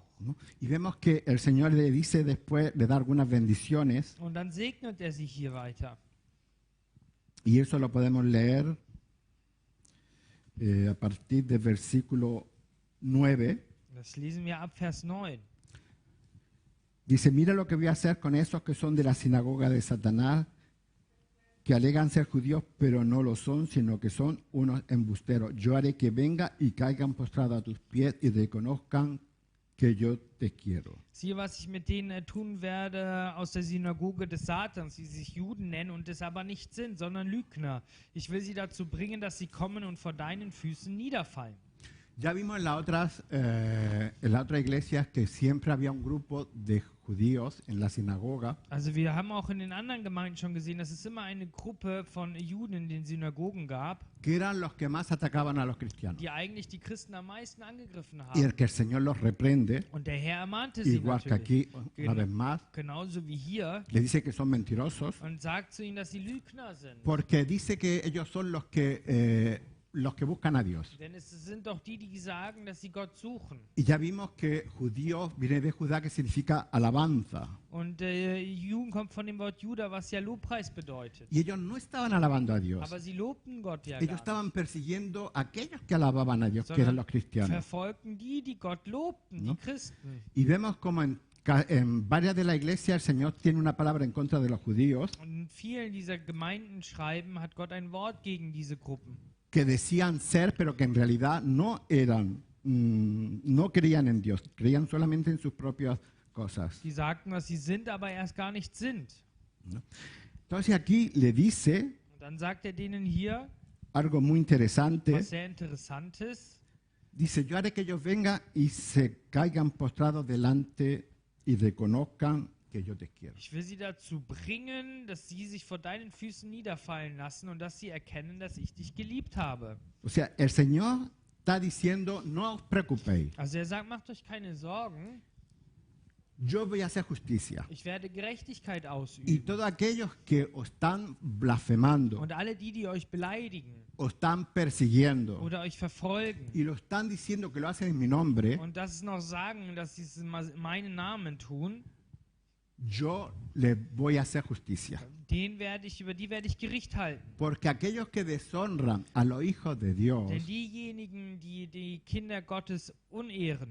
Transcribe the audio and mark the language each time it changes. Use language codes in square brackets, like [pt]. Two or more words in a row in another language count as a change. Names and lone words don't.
[es] ¿no? Y vemos que el Señor le dice después, le da algunas bendiciones, [de] Und dann segnet er sie hier weiter. [es] y eso lo podemos leer a partir del versículo 9. [de] Das lesen wir ab Vers 9. [es] Dice, mira lo que voy a hacer con esos que son de la sinagoga de Satanás, que alegan ser judíos, pero no lo son, sino que son unos embusteros. Yo haré que venga y caigan postrados a tus pies y reconozcan que yo te quiero. [de] Siehe, was ich mit denen tun werde aus der Synagoge des Satans, die sich Juden nennen und es aber nicht sind, sondern Lügner. Ich will sie dazu bringen, dass sie kommen und vor deinen Füßen niederfallen. [es] Ya vimos en la otra iglesia que siempre había un grupo de judíos en la sinagoga [de] Also wir haben auch in den anderen Gemeinden schon gesehen, dass es immer eine Gruppe von Juden in den Synagogen gab, [es] que eran los que más atacaban a los cristianos. [de] die eigentlich die Christen am meisten angegriffen [es] Y [de] haben. [es] el que el Señor los reprende, [de] Und der Herr ermahnte sie [es] igual que [de] natürlich, [es] aquí, una vez más, [de] genauso wie hier, [es] le dice que son mentirosos, [de] und sagt zu ihnen, dass sie Lügner sind. [es] porque dice que ellos son los que buscan a Dios. [de] Denn es sind doch die, die sagen, dass sie Gott suchen. [es] Y ya vimos que judío viene de Judá, que significa alabanza. [de] Und Juden kommt von dem Wort Juda, was ja Lobpreis bedeutet. [es] Y ellos no estaban alabando a Dios. [de] Aber sie lobten Gott ja [es] Ellos [de] gar [es] estaban [de] nicht, [es] persiguiendo a aquellos que alababan a Dios, que eran [de] sondern [es] los cristianos. [de] verfolgten die Gott lobten, [es] ¿No? [de] die Christen. [es] Y vemos como en varias de la iglesia el Señor tiene una palabra en contra de los judíos [de] Und in vielen dieser Gemeinden schreiben, hat Gott ein Wort gegen diese Gruppen. [es] que decían ser, pero que en realidad no eran, no creían en Dios, creían solamente en sus propias cosas. [de] Die sagten, was sie sind, aber erst gar nicht sind. [es] Entonces aquí le dice [de] Und dann sagt er denen hier [es] algo muy interesante. [de] was sehr Interessantes. [es] Dice, yo haré que ellos vengan y se caigan postrados delante y reconozcan que yo te quiero. [de] Ich will sie dazu bringen, dass sie sich vor deinen Füßen niederfallen lassen und dass sie erkennen, dass ich dich geliebt habe. [es] O sea, el Señor está diciendo, no os preocupéis, [de] Also er sagt, macht euch keine Sorgen, [es] yo voy a hacer justicia. [de] ich werde Gerechtigkeit [es] Y [de] ausüben. [es] todos aquellos que os están blasfemando, [de] Und alle die, die euch beleidigen [es] os están persiguiendo [de] oder euch verfolgen [es] y lo están diciendo que lo hacen en mi nombre, [de] und das noch sagen, dass sie es in meinen Namen tun, [es] yo les voy a hacer justicia. [de] über die werde ich Gericht halten. [es] Porque aquellos que deshonran a los hijos de Dios, [de] Denn diejenigen, die die Kinder Gottes unehren,